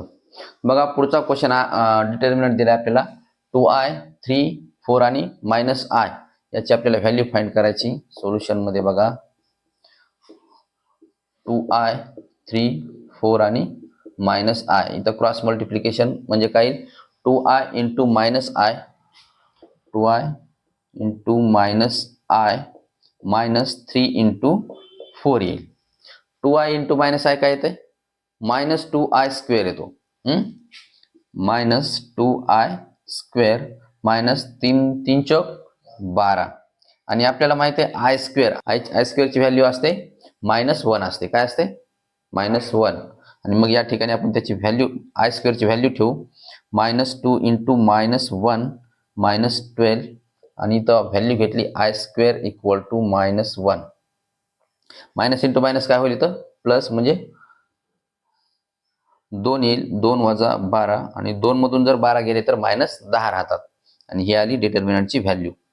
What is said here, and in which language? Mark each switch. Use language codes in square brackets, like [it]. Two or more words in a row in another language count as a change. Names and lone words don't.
[mr] बघा पुढचा क्वेश्चन डिटर्मिनंट दिला आपल्याला 2i 3 4 आणि -i याची आपल्याला व्हॅल्यू फाइंड करायची. सोल्युशन मध्ये बघा 2i 3 4 आणि -i इथं [en] cross multiplication [mr] म्हणजे काय 2i × -i 2i × -i -3 × 4 येईल. 2i × -i काय येते -2i² येतो. -2i² -3 3 चौक 12 आणि आपल्याला माहिती आहे i² ची व्हॅल्यू असते -1 असते. काय असते -1 आणि मग या ठिकाणी आपण त्याची व्हॅल्यू i² ची व्हॅल्यू ठेवू -2 × -1 -12 आणि इथं व्हॅल्यू घेतली i² = -1 [en] minus into minus [mr] काय होईल इथं प्लस म्हणजे 2 येईल 2 - 12 आणि 2 मधून जर 12 गेले तर -10 राहतात आणि ही आली डिटर्मिनंटची व्हॅल्यू.